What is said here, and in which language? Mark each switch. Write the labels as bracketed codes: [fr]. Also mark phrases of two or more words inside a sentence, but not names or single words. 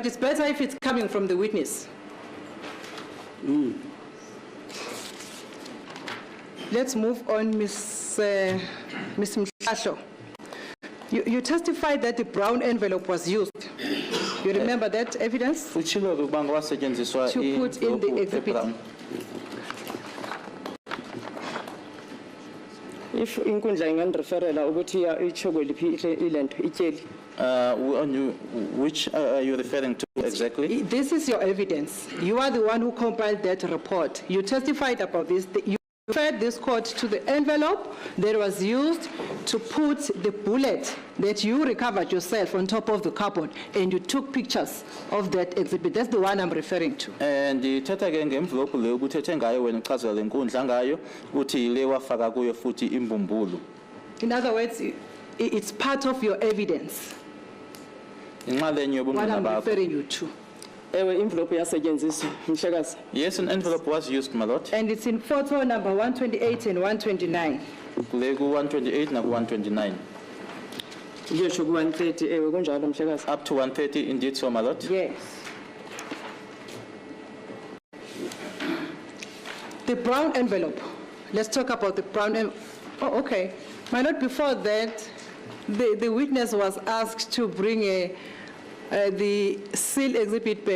[en] It's better if it's coming from the witness. Let's move on, Ms. Mhlahlo. You testified that the brown envelope was used. You remember that evidence? [xh] Utshilo-ke ukuba kwasetshenziswa [en] To put in the [xh] i-envelope [en] exhibit. [xh] e-brown. If inkundla ingandireferela ukuthi itsho kweliphi ilento ityeli. [en] Which are you referring to exactly? This is your evidence. You are the one who compiled that report. You testified about this. You referred this court to the envelope that was used to put the bullet that you recovered yourself on top of the cupboard, and you took pictures of that exhibit. That's the one I'm referring to. [xh] And ithetha ke nge-envelope leyo ubuthethe ngayo wena uchazela le nkundla ngayo uthi yile wafaka kuyo futhi imbumbulu. [en] In other words, it's part of your evidence, [xh] Inxalenye [en] what [xh] yobungqina [en] I'm [xh] bakho. [en] referring you to. [xh] Ewe envelope yasetyenziswa mhlekazi. [en] Yes, an envelope was used, my lord. And it's in photo number 128 and 129. [xh] Kule ku-128 naku-129. Ngisho ku-130 ewe kunjalo mhlekazi. [en] Up to 130, indeed so, my lord. Yes. The brown envelope. Let's talk about the brown envelope. Oh, okay. My Lord, before that, the witness was asked to bring the seal exhibit back.